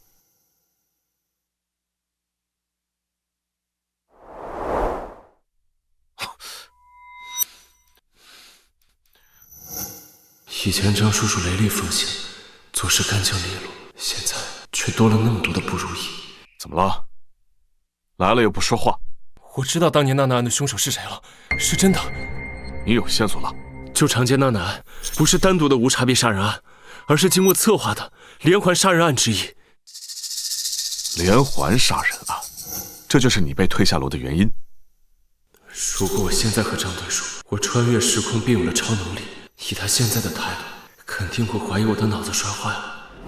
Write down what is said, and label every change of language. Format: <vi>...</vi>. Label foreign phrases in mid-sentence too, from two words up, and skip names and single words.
<zh>以前張叔叔雷厲風行，做事乾淨利落，現在卻多了那麼多的不如意。怎麼了？來了又不說話。我知道當年娜娜案的兇手是誰了，是真的。你有線索了？就常見娜娜案不是單獨的無差別殺人案，而是經過策劃的連環殺人案之一。連環殺人案，這就是你被推下樓的原因。如果我現在和張隊說，我穿越時空並有了超能力，以他現在的態度，肯定會懷疑我的腦子摔壞了。</zh>